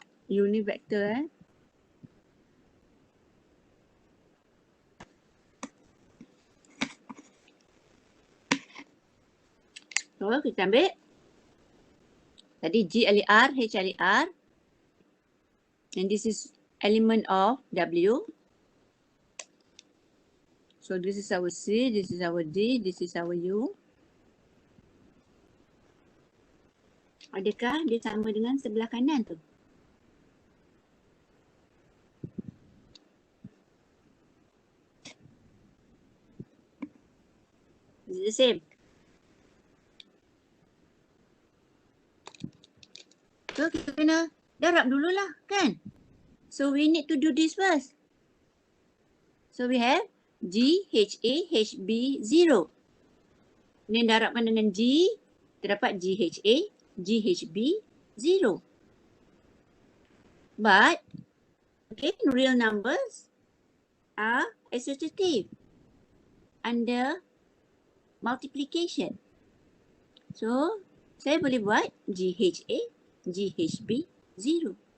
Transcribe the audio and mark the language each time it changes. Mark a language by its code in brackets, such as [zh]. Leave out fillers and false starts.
[ms] U ni vektor So kita ambil tadi G ahli R, H ahli R. [en] And this is element of W. So this is our C, this is our D, this is our U. [ms] Adakah dia sama dengan sebelah kanan tu? [en] Is it the same? [ms] So kita kena darab dululah kan? [en] So we need to do this first. So we have G, H, A, H, B, 0. [ms] Ni darabkan dengan G, kita dapat G, H, A, G, H, B, 0. [en] But, okay, real numbers are associative under multiplication. [ms] So, saya boleh buat G, H, A, G, H, B, 0.